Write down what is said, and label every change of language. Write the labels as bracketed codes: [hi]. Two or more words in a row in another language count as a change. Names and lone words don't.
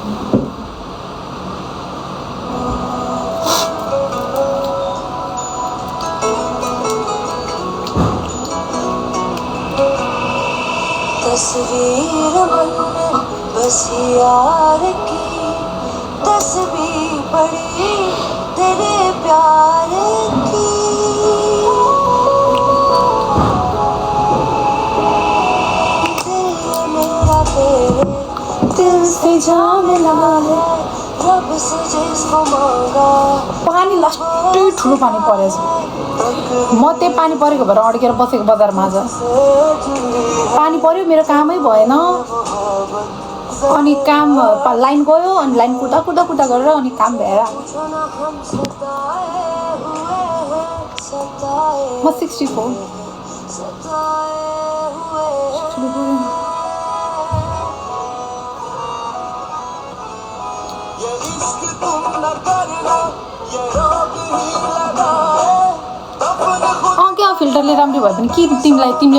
[hi] तस्वीर मन बस यार की तस्वीर पड़ी तेरे प्यार की दिल मेरा तेरे दिल से जान लगा है रब से जिसको मांगा [ne] पानी लास्टै ठुलो पानी परेछ म त्यही पानी परेको भएर अड्केर बसेको बजारमा आज पानी पर्यो मेरो कामै भएन अनि काम लाइन गयो अनि लाइन कुदा कुदा कुदा गरेर अनि काम भएर म 64 क्या फिल्टरले राम्रो भयो भने कि तिमीले